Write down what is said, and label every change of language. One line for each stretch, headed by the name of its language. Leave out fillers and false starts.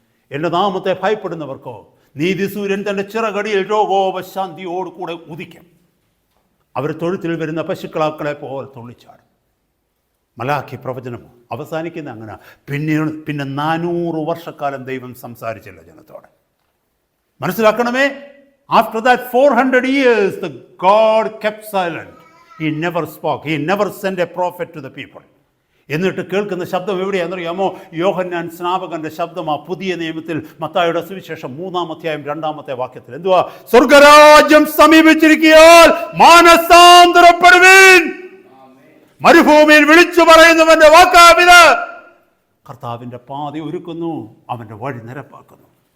Malayalam: എൻ്റെ നാമത്തെ ഭയപ്പെടുന്നവർക്കോ നീതി സൂര്യൻ തൻ്റെ ചിറകടിയിൽ രോഗോപശാന്തിയോടുകൂടെ ഉദിക്കും. അവർ തൊഴുത്തിൽ വരുന്ന പശുക്കളാക്കളെ പോലെ തുള്ളിച്ചാടും. മലാഖി പ്രവചനം അവസാനിക്കുന്ന അങ്ങനെ. പിന്നെ 400 വർഷക്കാലം ദൈവം സംസാരിച്ചില്ല ജനത്തോടെ. മനസ്സിലാക്കണമേ,
English: After that 400 years the God kept silent. He never spoke. He never sent a prophet to the people.
Malayalam: എന്നിട്ട് കേൾക്കുന്ന ശബ്ദം എവിടെയാണെന്നറിയാമോ? യോഹന്നാൻ സ്നാപകന്റെ ശബ്ദമാ പുതിയ നിയമത്തിൽ മത്തായിയുടെ സുവിശേഷം 3-ാം അധ്യായം 2-ാമത്തെ വാക്യത്തിൽ. എന്തുവാ? സ്വർഗരാജ്യം സമീപിച്ചിരിക്കയാൽ മാനസാന്തരപ്പെടുവീൻ. മരുഭൂമിയിൽ വിളിച്ചു പറയുന്നവന്റെ വാക്കാവിത്. കർത്താവിന്റെ പാത ഒരുക്കുന്നു, അവന്റെ വഴി നിരപ്പാക്കുന്നു.